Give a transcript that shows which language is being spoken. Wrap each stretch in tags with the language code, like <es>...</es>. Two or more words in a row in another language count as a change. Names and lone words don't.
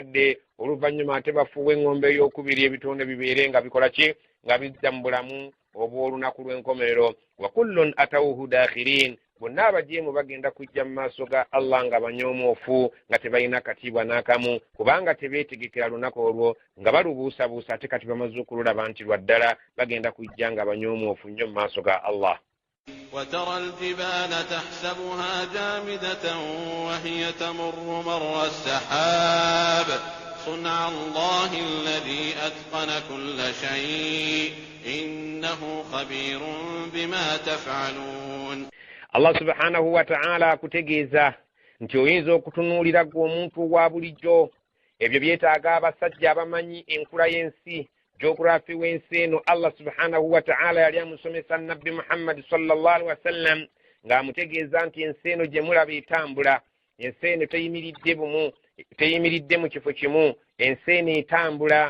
<lg>de oluvannyuma ate bafuwe engombe ey'okubiri ebitonde bibeere nga bikola ki nga bijja mu bulamu obw'olunaku lw'enkomerero</lg> <ar>وكل أتوه داخرين</ar> <lg>bonna abajeemu bagenda kujja mu maaso ga Allah nga banyoomoofu nga tebalina katiibwa n'akamu kubanga tebeetegekera lunaku olwo nga balubuusabuusa ate kati bamaze okululaba nti lwa ddala bagenda kujja nga banyoomoofu nnyo mu maaso ga Allah.</lg> <ar>وترى الجبال تحسبها جامدة وهي تمر مر السحاب صنع الله الذي أتقن كل شيء إنه خبير بما تفعلون. الله سبحانه وتعالى</ar> <lg>akutegeeza nti oyinza okutunuulira gwe omuntu wa bulijjo ebyo byetaaga abasajja abamanyi enkula y'ensi geography w'ensi eno.</lg> <ar>الله سبحانه وتعالى</ar> <lg>yali amusomesa nabbi Muhammad</lg> <ar>صلى الله عليه وسلم</ar> <lg>ng'amutegeeza nti ensi eno gye mulaba etambula, ensi eno teyimiridde mu kifo kimu, ensi eno etambula.</lg>